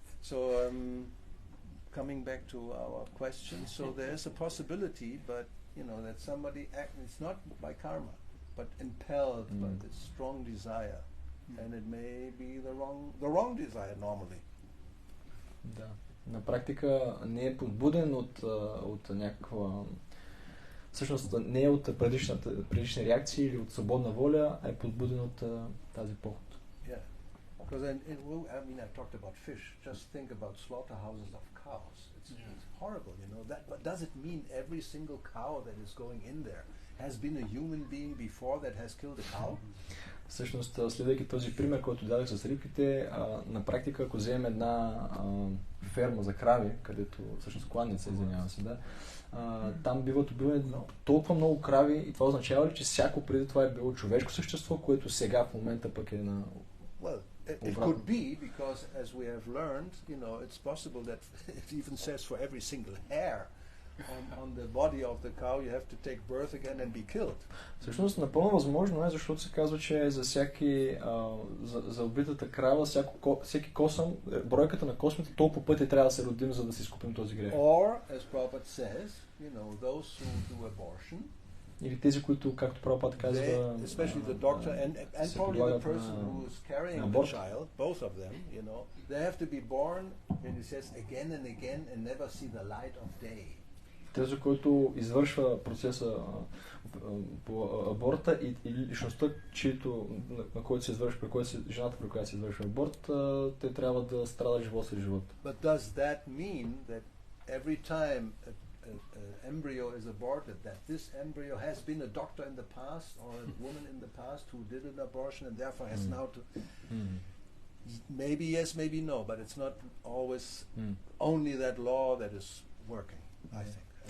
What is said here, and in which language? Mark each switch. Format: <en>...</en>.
<en>So, coming back to our question, so there is a possibility, but that somebody it's not by karma, but impelled by this strong desire, and it may be the wrong desire normally.</en> <bg>Да. На практика не е подбуден от някаква всъщност не е от предишни реакции или от свободна воля, а е подбуден от тази поход.</bg> <en>Yeah. Because I talked about fish. Just think about slaughterhouses of cows. It's horrible, But does it mean every single cow that is going in there has been a human being before that has killed a cow?</en> <bg>Всъщност, следвайки този пример, който дадах с рибките, на практика, ако вземем една ферма за крави, където всъщност кланница, извинявам се, да, там биват убивани толкова много крави и това означава ли, че всяко преди това е било човешко същество, което сега в момента пък е на...</bg> <en>Well, it could be, because as we have learned, it's possible that it even says for every single hair on the body of the cow you have to take birth again and be killed.</en> <bg>Всъщност напълно възможно е, защото се казва, че за всяки за убитата крава, всеки косъм, бройката на космите толкова пъти трябва да се родим, за да си изкупим този грех.</bg> <en>Or, as Prabhupada says, those who do abortion,</en> <bg>или тези, които, както Прабхупада казва,</bg> <en>especially the doctor and probably the person who is carrying the child, both of them, they have to be born, and he says, again and again and never see the light of day.</en> <bg>Тези, които извършва процеса по аборта и личността, на който се извършва, жената, при която се извършва аборт, те трябва да страдат живот след живот.</bg> <en>But does that mean that every time an embryo is aborted, that this embryo has been a doctor in the past or a woman in the past who did an abortion and therefore has now to... Maybe yes, maybe no, but it's not always only that law that is working, I think.</en>